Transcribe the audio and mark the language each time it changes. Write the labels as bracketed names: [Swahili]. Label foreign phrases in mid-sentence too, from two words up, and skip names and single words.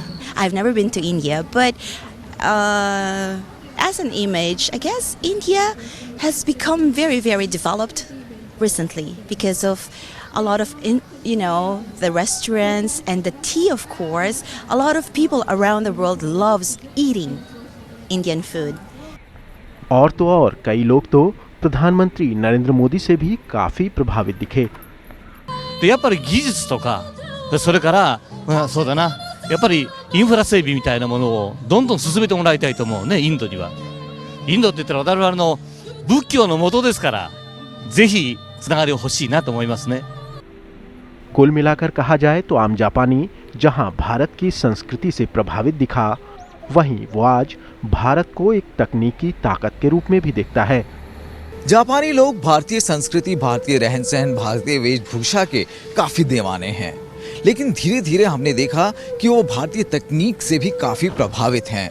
[English] I've never been to India, but as an image, I guess India has become very, very developed recently because of a lot of, the restaurants and the tea, of course. A lot of people around the world loves eating Indian food. [Hindi] और तो और कई लोग तो प्रधानमंत्री नरेंद्र मोदी से भी काफी प्रभावित दिखे। [Japanese] でやっぱり技術とかそれから、そうだなやっぱりインフラ整備みたいなものをどんどん進めてもらいたいと思うね。インドにはインドって言ったら我々の仏教の元ですからぜひつながりを欲しいなと思いますね。 [Hindi] कुल मिलाकर कहा जाए तो आम जापानी जहां भारत की संस्कृति से प्रभावित दिखा, वहीं वो आज भारत को एक तकनीकी ताकत के रूप में भी देखता है। जापानी लोग भारतीय संस्कृति, भारतीय रहन सहन, भारतीय वेशभूषा के काफी दीवाने हैं, लेकिन धीरे धीरे हमने देखा कि वो भारतीय तकनीक से भी काफी प्रभावित हैं।